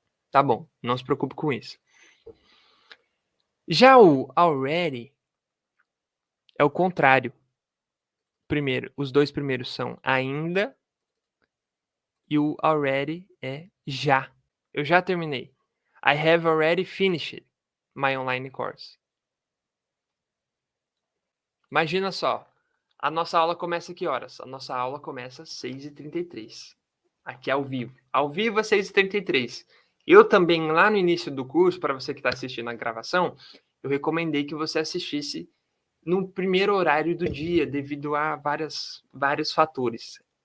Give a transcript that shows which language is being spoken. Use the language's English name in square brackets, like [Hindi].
[Portuguese] Tá bom, não se preocupe com isso. Já o already é o contrário. Primeiro, os dois primeiros são ainda e o already é já. Eu já terminei. [English] I have already finished my online course. [Portuguese] Imagina só, a nossa aula começa que horas? A nossa aula começa às 6h33. Aqui ao vivo. Ao vivo às 6h33. Eu também, lá no início do curso, para você que está assistindo a gravação, eu recomendei que você assistisse no primeiro horário do dia, devido a vários fatores.